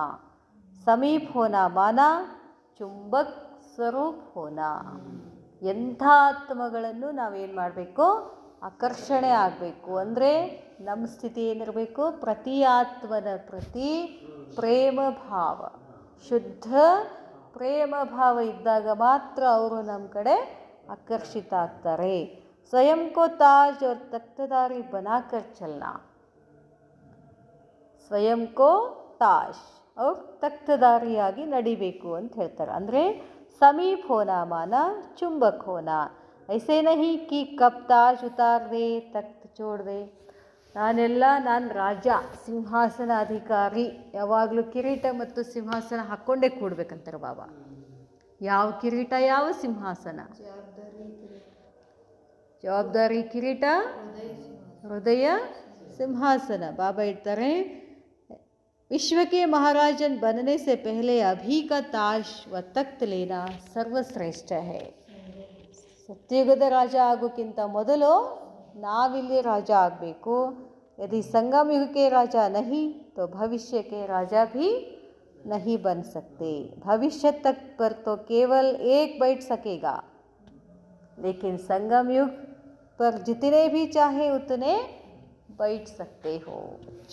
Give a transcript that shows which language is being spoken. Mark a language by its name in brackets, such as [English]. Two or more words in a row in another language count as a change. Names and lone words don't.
[Hindi] समीप होना माना चुंबक स्वरूप होना. [Kannada] ಎಂಥ ಆತ್ಮಗಳನ್ನು ನಾವೇನು ಮಾಡಬೇಕು? ಆಕರ್ಷಣೆ ಆಗಬೇಕು. ಅಂದರೆ ನಮ್ಮ ಸ್ಥಿತಿ ಏನಿರಬೇಕು? ಪ್ರತಿ ಆತ್ಮನ ಪ್ರತಿ ಪ್ರೇಮ ಭಾವ, ಶುದ್ಧ ಪ್ರೇಮ ಭಾವ ಇದ್ದಾಗ ಮಾತ್ರ ಅವರು ನಮ್ಮ ಕಡೆ ಆಕರ್ಷಿತ ಆಗ್ತಾರೆ. [Hindi] स्वयं को ताज और तख्तदारी बनाकर चलना. स्वयं को ताज और तख्तदारिಯಾಗಿ [Kannada] ನಡಿಬೇಕು ಅಂತ ಹೇಳ್ತಾರೆ. [Hindi] ಅಂದರೆ समीप होना माना चुंबक होना. ऐसे नहीं कि कब ताज उतार दे तख्त छोड़ दे. [Kannada] ನಾನು ರಾಜ, ಸಿಂಹಾಸನಾಧಿಕಾರಿ, ಯಾವಾಗಲೂ ಕಿರೀಟ ಮತ್ತು ಸಿಂಹಾಸನ ಹಾಕ್ಕೊಂಡೇ ಕೂಡ್ಬೇಕಂತಾರೆ ಬಾಬಾ. ಯಾವ ಕಿರೀಟ, ಯಾವ ಸಿಂಹಾಸನ? ಜವಾಬ್ದಾರಿ ಕಿರೀಟ, ಹೃದಯ ಸಿಂಹಾಸನ. ಬಾಬಾ ಹೇಳ್ತಾರೆ, [Hindi] विश्व के महाराजन बनने से पहले अभी का ताज व तख्त लेना सर्वश्रेष्ठ है. [Kannada] ಸತ್ಯುಗದ ರಾಜ ಆಗೋಕ್ಕಿಂತ ಮೊದಲು ನಾವಿಲ್ಲಿ ರಾಜ ಆಗಬೇಕು. [Hindi] यदि संगम युग के राजा नहीं तो भविष्य के राजा भी नहीं बन सकते. भविष्य तक पर तो केवल एक बैठ सकेगा, लेकिन संगम युग पर जितने भी चाहे उतने बैठ सकते हो.